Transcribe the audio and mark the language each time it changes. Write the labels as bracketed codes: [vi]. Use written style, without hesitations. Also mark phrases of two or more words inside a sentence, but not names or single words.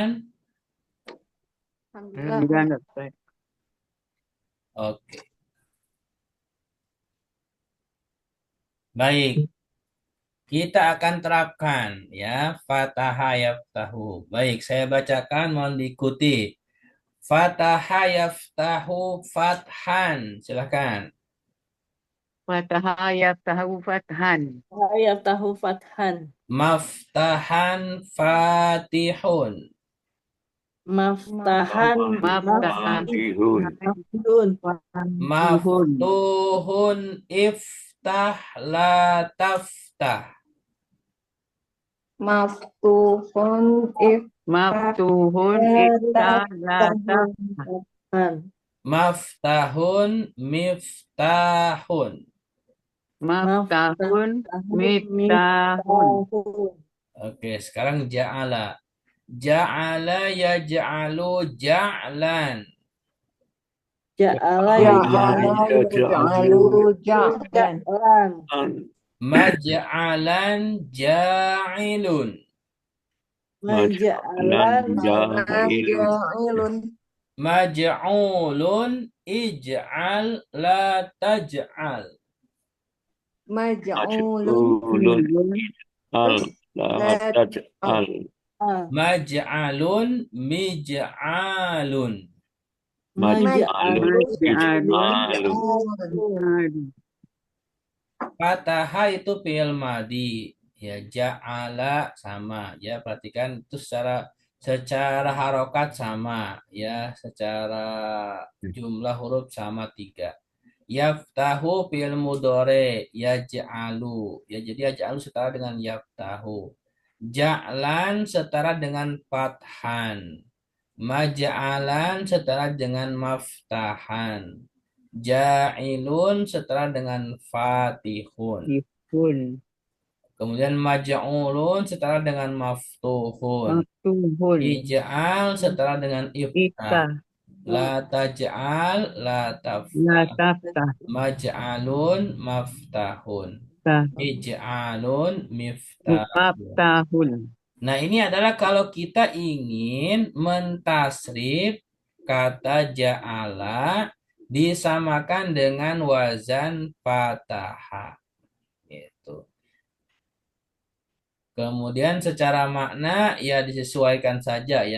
[id] Alhamdulillah. udah. Oke, baik. Kita akan terapkan ya, [ar] فتح يفتح. [id] Baik, saya bacakan, mohon diikuti. [ar] فتح يفتح فتحا. Silakan. فتح يفتح فتحا. Ayat tahu fathan. مفتحا فاتح. Maftahan Maftahan Fatihun. maftuhun. tuhun. مفتوح افتح لا تفتح. Maftuhun مفتوح افتح لا تفتح. Fathan. مفتح مفتاح. مفتح مفتاح. miftahun. [id] Oke, sekarang [ar] جعل جعل يجعل جعلا. Ja'ala Ja'ala يجعل جعلا. ja'lan. مجعلا جاعل. Maja'lan Ja'ilun. مجعول اجعل لا تجعل. Maj'ulun. Ulun al la La taj'al. مجعل مجعال. Maj'alun Maj'alun ij'alun. [id] Fataha itu [ar] فعل ماض. [id] Ya, ja'ala sama. Ya, perhatikan itu secara harokat sama. Ya, secara jumlah huruf sama 3. [ar] يفتح فعل مضارع يجعل. [id] Ya, jadi yaj'alu setara dengan yaftahu. Ja'lan setara dengan fathan. Maja'alan setara dengan maftahan. Ja'ilun setara dengan fatihun. Ihun. Kemudian maj'ulun setara dengan maftuhun. [ar] Maftuhun. [id] Ij'al setara dengan iftah. [ar] Iftah لا تجعل لا la taftah. taftah. مجعل مفتح اجعل مفتاح. Maftahun. [id] Nah, ini adalah kalau kita ingin mentasrif kata ja'ala disamakan dengan [ar] وزن فتح. [id] Gitu. Kemudian secara makna ya disesuaikan saja ya.